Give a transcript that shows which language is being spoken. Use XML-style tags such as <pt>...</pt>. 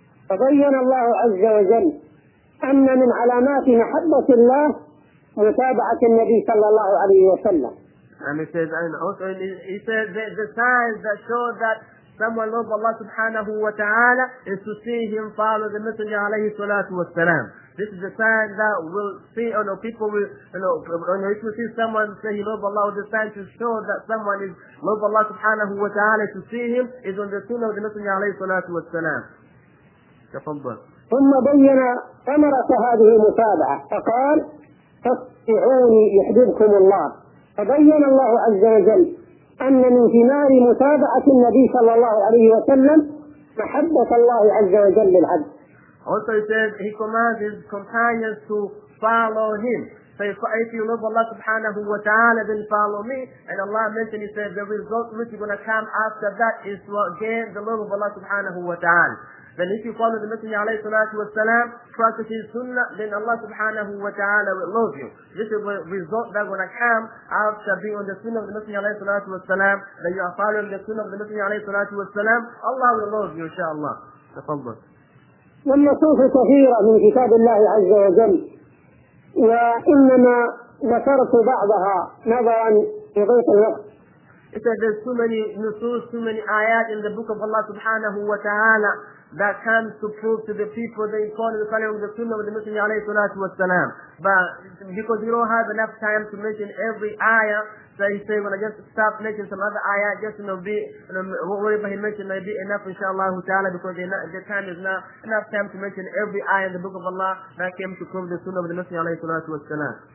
<ar>فبين الله عز وجل أن من علامات محبة الله متابعة النبي صلى الله عليه وسلم.</ar> <en>And it says, and also he says that the signs that show that someone loves Allah subhanahu wa ta'ala is to see him follow the Messenger alayhi salatu wa salam. This is the sign that will see, you know, people will, you know, if you see someone say he loves Allah, the sign to show that someone is loves Allah subhanahu wa ta'ala to see him is on the sunnah of the Messenger alayhi salatu wa salam.</en> <ar>Tafadhal. ثم بين أمرة هذه المتابعة فقال فاتبعوني يحببكم الله. فبين الله عز وجل أن من ثمار متابعة النبي صلى الله عليه وسلم محبة الله عز وجل للعبد.</ar> <en>Also he says he commands his companions to follow him. So if you love Allah subhanahu wa ta'ala, then follow me. And Allah mentioned, he said, the result which is going to come after that is to gain the love of Allah subhanahu wa ta'ala. Then if you follow the Messenger alayhi salatu wa salam, practice his sunnah, then Allah subhanahu wa ta'ala will love you. This is the result that when I come after being on the sunnah of the Messenger alayhi salatu wa salam, that you are following the sunnah of the Messenger alayhi salatu wa salam, Allah will love you, inshaAllah.</en> <ar>Tafadhal. والنصوص كثيرة من كتاب الله عز وجل وإنما ذكرت بعضها نظرا لضيق الوقت.</ar> <en>It says there's so many nusus, so many ayat in the book of Allah subhanahu wa ta'ala that comes to prove to the people the importance of following the sunnah of the Messenger alayhi salatu wa salam. But because we don't have enough time to mention every ayah, so he said, when I just stop mentioning some other ayah, just you know, be, whatever he mentioned, may be enough inshallah ta'ala, because the time is not enough time to mention every ayah in the book of Allah that came to prove the sunnah of the Messenger alayhi salatu wa salam.</en>